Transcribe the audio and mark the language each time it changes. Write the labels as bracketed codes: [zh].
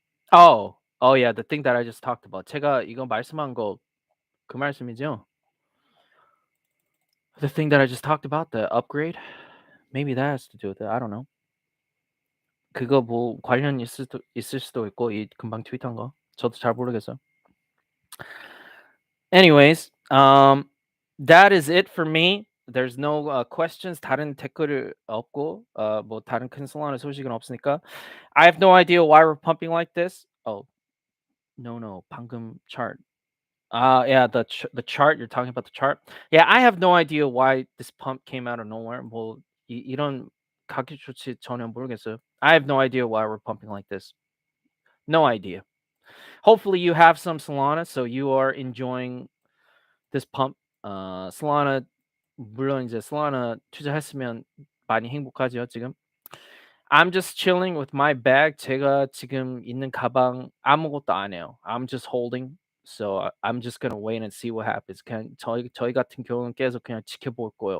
[en] Oh yeah, the thing that I just talked about. [ko] 제가 이거 말씀한 거 그 말씀이죠? [en] The thing that I just talked about, the upgrade? Maybe that has to do with it. I don't know. [ko] 그거 뭐 관련 있을 수도 있고 이 금방 트윗한 거. 저도 잘 모르겠어요. [en] Anyways, that is it for me. There's no questions. [ko] 다른 댓글을 없고 뭐 다른 큰 솔라나 소식은 없으니까. [en] I have no idea why we're pumping like this. Oh, no. 방금 chart. Yeah, the chart you're talking about the chart. Yeah, I have no idea why this pump came out of nowhere. [ko] 뭐 이런 가격 조치 전혀 모르겠어요. [en] I have no idea why we're pumping like this. No idea. Hopefully you have some Solana, so you are enjoying this pump. [ko] Solana 물론 이제 Solana 투자했으면 많이 행복하죠 지금. [en] I'm just chilling with my bag. [ko] 제가 지금 있는 가방 아무것도 안 해요. [en] I'm just holding. So I'm just gonna wait and see what happens. [ko] 그냥 저희 같은 경우는 계속 그냥 지켜볼 거예요.